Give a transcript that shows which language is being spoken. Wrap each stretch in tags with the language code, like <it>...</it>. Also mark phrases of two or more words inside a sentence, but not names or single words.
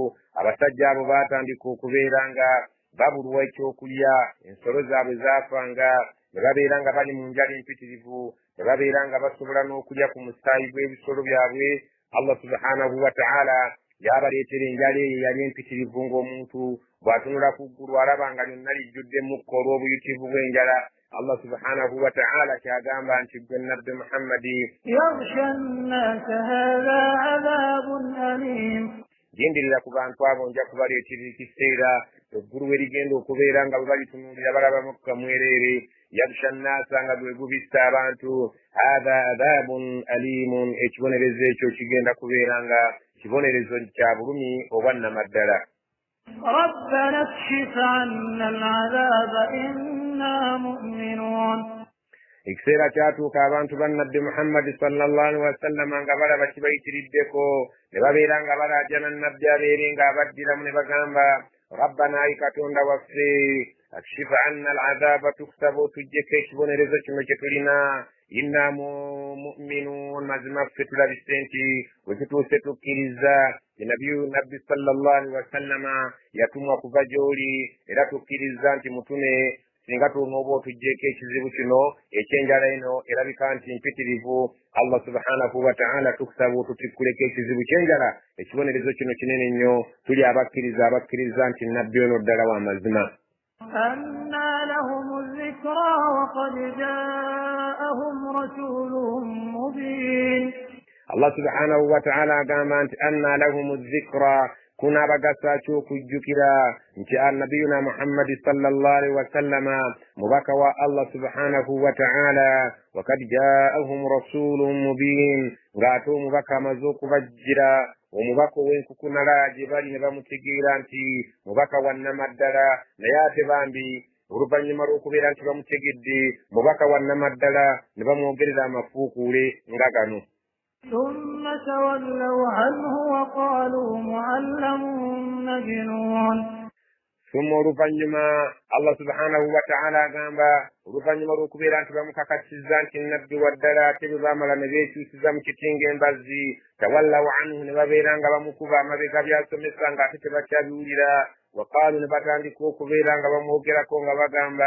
<lg>Abasajja abo baatandika okubeera nga babulwa ekyokulya ensolo zaabwe zaafanga ne babeera nga bali mu njala empitirivu ne babeera nga basobola n'okulya ku musaayi gw'ebisolo byabwe.</lg> <ar>الله سبحانه وتعالى</ar> <lg>yabaleetera enjala eyo yali empitirivu ng'omuntu bw'atunula ku ggulu alaba nga lyonna lijjudde mukka olw'obuyitivu bw'enjala.</lg> <ar>الله سبحانه وتعالى</ar> <lg>kyagamba nti gwe nabbi Muhammadi</lg> <ar>يغشى الناس هذا عذاب أليم.</ar> <lg>genderera ku bantu abo nja kubaleetera ekiseera eggulu we ligenda okubeera nga bwe balitunuulira balaba mukka mwereere.</lg> <ar>يغشى الناس</ar> <lg>nga gwe gubissa abantu</lg> <ar>هذا عذاب أليم</ar> <lg>ekibonerezo ekyo kigenda kubeera nga kibonerezo kya bulumi obwannamaddala.</lg> <ar>ربنا اكشف عنا العذاب إنا مؤمنون.</ar> <lg>ekiseera kyatuuka abantu ba nabbi Muhammadi</lg> <ar>صلى الله عليه وسلم</ar> <lg>nga balaba kibayitiriddeko ne babeera nga balaajana nabbi abeere ng'abaddiramu ne bagamba rabbana ayi katonda waffe</lg> <ar>اكشف عنا العذاب</ar> <lg>tukusaba otuggyeko ekibonerezo kino kye tulina</lg> <ar>إنا مؤمنون</ar> <lg>mazima ffe tulabise nti bwe tutuuse tukkiriza nabbi</lg> <ar>صلى الله عليه وسلم</ar> <lg>yatumwa kuva gy'oli era tukkiriza nti mutune singa tunoba otuggyeko ekizibu kino ekyenjala eno erabika nti mpitirivu</lg> <ar>الله سبحانه وتعالى</ar> <lg>tukusaba otutikkuleko ekizibu kyenjala ekibonerezo kino kinene nnyo tuli abakkiriza nti nabbi ono ddala wa mazima.</lg> <ar>أنى لهم الذكرى وقد جاءهم رسول مبين. الله سبحانه وتعالى</ar> <lg>agamba nti</lg> <ar>أنى لهم الذكرى</ar> <lg>kuna bagasa ky'okujjukira nti annabiyuna Muhammad</lg> <ar>صلى الله عليه وسلم</ar> <lg>mubaka wa</lg> <ar>الله سبحانه وتعالى وقد جاءهم رسول مبين</ar> <lg>ng'ate omubaka amaze okubajjira omubaka ow'enkukunala gye bali ne bamutegeera nti mubaka wa nnamaddala naye ate bambi oluvannyuma lw'okubeera nti bamutegedde mubaka wa nnamaddala ne bamwogerera amafuukuule nga gano.</lg> <ar>ثم تولوا عنه وقالوا معلم مجنون.</ar> <lg>ثم oluvannyuma</lg> <ar>الله سبحانه وتعالى</ar> <lg>agamba oluvannyuma lw'okubeera nti bamukakasizza nti nabbi wa ddala ate bwe baamala ne beekyusiza mu kitinga embazzi</lg> <ar>تولوا عنه</ar> <lg>ne babeera nga bamukuba amabega byasomesa ng'ate tebakyabiwulira waqaalu ne batandika okubeera nga bamwogerako nga bagamba</lg>